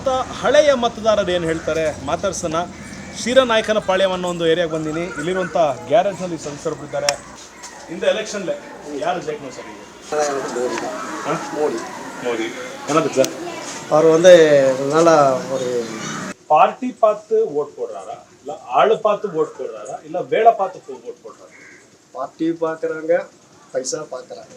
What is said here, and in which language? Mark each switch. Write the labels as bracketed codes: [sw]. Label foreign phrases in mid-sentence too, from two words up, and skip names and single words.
[kn] ಹಳೆಯ ಮತದಾರರು ಏನು ಹೇಳ್ತಾರೆ ಮಾತಾಡ್ಸೋಣ. ಶ್ರೀರಂಗನಾಯಕನ ಪಾಳ್ಯವನ್ನು ಒಂದು ಏರಿಯಾಗೆ ಬಂದೀನಿ. ಇಲ್ಲಿರುವಂಥ ಗ್ಯಾರೇಜ್ನಲ್ಲಿ ಸದಸ್ಯರಿದ್ದಾರೆ. [ta] இந்த எலெக்ஷனில் யார் ஜெயிக்கணும் சார்? மோடி என்னதுக்கு சார்? அவர் வந்து நல்லா ஒரு பார்ட்டி பார்த்து ஓட் போடுறாரா, இல்லை ஆளு பார்த்து ஓட் போடுறாரா, இல்லை வேலை பார்த்து ஓட் போடுறாரா? பார்ட்டி பார்க்குறாங்க, பைசா பார்க்குறாங்க.